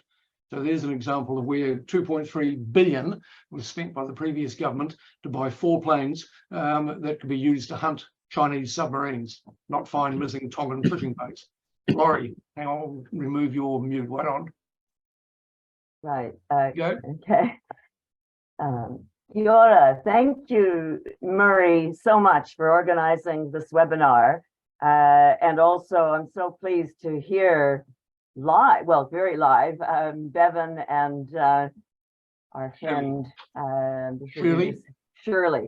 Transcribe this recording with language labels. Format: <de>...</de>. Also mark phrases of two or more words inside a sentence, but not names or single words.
<en>So there's an example of where 2.3 billion was spent by the previous government to buy 4 planes that could be used to hunt Chinese submarines, not find missing Tongan fishing boats. Laurie, hang on, I'll remove your mute. Wait on. Right. Go. Okay.</en> <mi>Kia ora.</mi> <en>Thank you, Murray, so much for organizing this webinar. And also, I'm so pleased to hear live, well, very live, Bevan and our friend Shirley.</en>